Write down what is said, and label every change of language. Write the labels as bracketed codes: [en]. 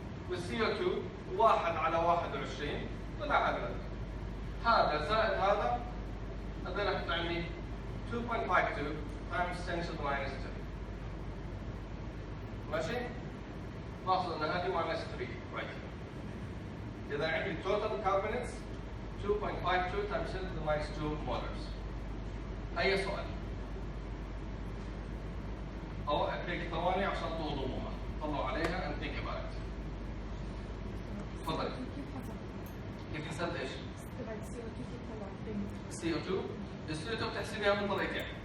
[ar] والCO2 1 على 21 طلع على قد. هذا زائد هذا هذا رح تعمل 2.52 [en] times 10 to the minus 2. [ar] ماشي؟ ناخذ ان هذه minus 3 [en] right. [ar] اذا عندي [en] total carbonates 2.52 times 10 to the minus 2 molars. [ar] اي سؤال؟ او هيك ثواني عشان توضموها، طلعوا عليها [en] and think about it. [ar] تفضلي. كيف حسبت ايش؟ CO2 الCO2 بتحسبيها من طريقتين.